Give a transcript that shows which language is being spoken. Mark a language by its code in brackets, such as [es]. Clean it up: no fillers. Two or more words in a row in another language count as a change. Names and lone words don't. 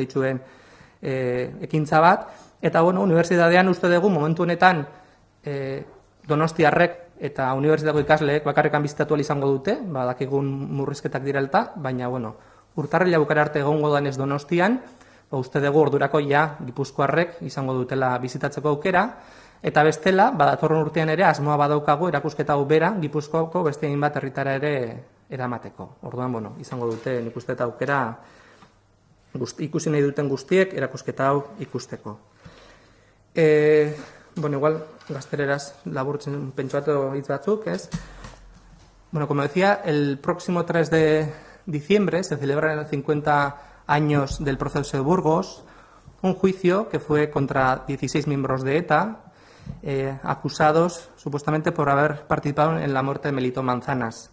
[eu] dituen ekintza bat, eta, unibertsitatean uste dugu momentu honetan Donostiarrek eta unibertsitateko ikasleek bakarrekan bizitatu ahal izango dute, dakigun murrizketak direlta, baina, urtarrila bukara arte egongo danez Donostian, uste dugu ordurako Gipuzkoarrek izango dutela bizitatzeko aukera, eta bestela, datorren urtean ere, asmoa badaukagu erakusketa hau bera, Gipuzkoako beste egin bat herritara ere eramateko. Orduan, izango dute nik uste eta aukera ikusi nahi duten guztiek erakusketa hau ikusteko. Igual, gazteleraz laburtzen pentsuatu hitz batzuk, [es] ¿es? Como decía, el próximo 3 de diciembre se celebran 50 años del proceso de Burgos, un juicio que fue contra 16 miembros de ETA, acusados supuestamente por haber participado en la muerte de Melito Manzanas.